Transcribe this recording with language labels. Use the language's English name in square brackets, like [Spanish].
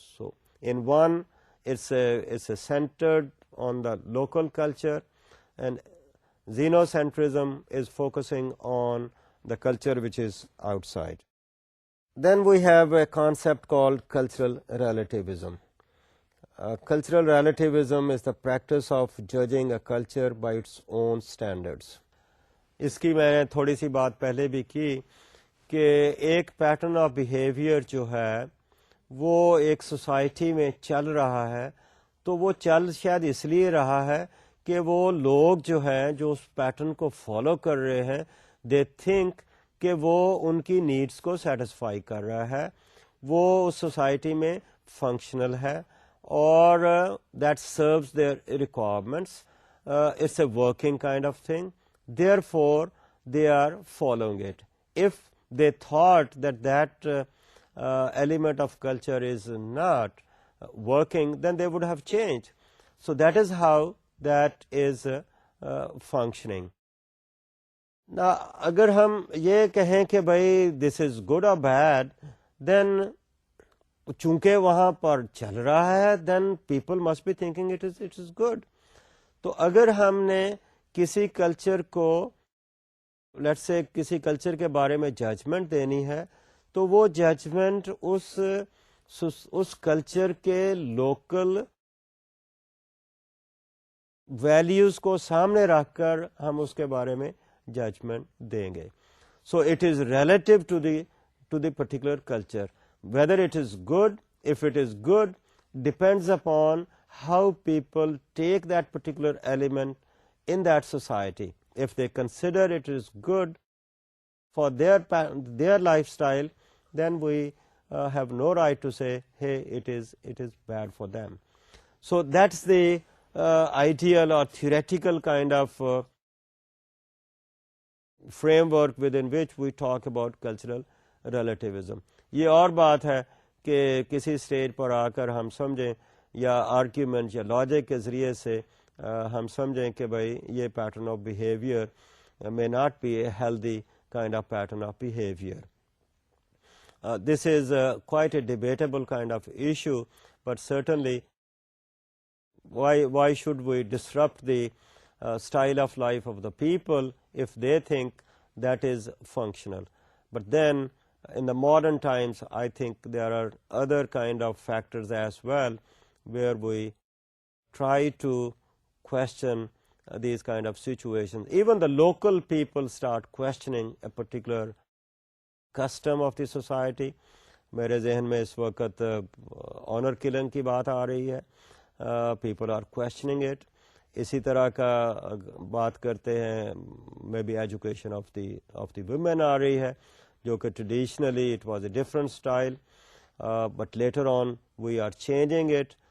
[English] So in one, it's a centered on the local culture, and xenocentrism is focusing on the culture which is outside. Then we have a concept called cultural relativism. Cultural relativism is the practice of judging a culture by its own standards. [Urdu] اس کی میں نے تھوڑی سی بات پہلے بھی کی کہ ایک پیٹرن آف بیہیویئر جو ہے وہ ایک سوسائٹی میں چل رہا ہے, تو وہ چل شاید اس لیے رہا ہے کہ وہ لوگ جو ہیں جو اس پیٹرن کو فالو کر رہے ہیں, [English] they think [Urdu] کہ وہ ان کی نیڈس کو سیٹسفائی کر رہا ہے, وہ اس سوسائٹی میں فنکشنل ہے, اور [English] That serves their requirements. It's a working kind of thing, therefore they are following it. If they thought that element of culture is not working, then they would have changed. So that is how that is functioning. Now [Urdu] اگر ہم یہ کہیں کہ بھائی [English] this is good or bad, then [Urdu] چونکہ وہاں پر چل رہا ہے, [English] then people must be thinking it is good. [Urdu] تو اگر ہم نے کسی کلچر کو لیٹس سے کسی کلچر کے بارے میں ججمنٹ دینی ہے, تو وہ ججمنٹ اس کلچر کے لوکل ویلیوز کو سامنے رکھ کر ہم اس کے بارے میں ججمنٹ دیں گے. [English] So it is relative to the particular culture. Whether it is good, if it is good, depends upon how people take that particular element in that society. If they consider it is good for their lifestyle, then we have no right to say, hey, it is bad for them. So that's the ideal or theoretical kind of framework within which we talk about cultural relativism. [Urdu] یہ اور بات ہے کہ کسی stage پر آ کر ہم سمجھیں یا آرگیومنٹ یا لاجک کے ذریعے سے ہم سمجھیں کہ بھائی یہ [English] Pattern of behaviour may not be a healthy kind of pattern of behavior. This is quite a debatable kind of issue, but certainly why should we disrupt the style of life of the people if they think that is functional. But then in the modern times, I think there are other kind of factors as well where we try to question these kind of situations. Even the local people start questioning a particular custom of the society. [Urdu] میرے ذہن میں اس وقت owner killing کی بات آ رہی ہے. [English] People are questioning it. [Urdu] اسی طرح کا بات کرتے ہیں [English] May be education of the women آ رہی ہے, جو کہ traditionally it was a different style, but later on we are changing it.